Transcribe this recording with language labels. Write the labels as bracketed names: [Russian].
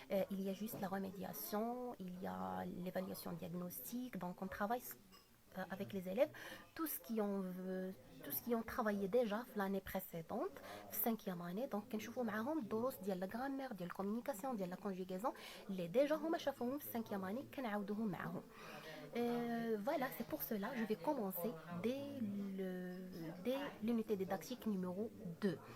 [French] Il y a juste la remédiation, il y a l'évaluation diagnostique. Donc on travaille avec les élèves tout ce qui ont travaillé déjà l'année précédente, 5e année. [Arabic] Donc كنشوفوا معاهم الدروس ديال لا غرامير ديال الكومونيكاسيون ديال لا كونجوغاسيون اللي ديجا هما شافوهم في 5e année كنعاودوهم معاهم. [French] Voilà, c'est pour cela je vais commencer dès l'unité didactique numéro 2.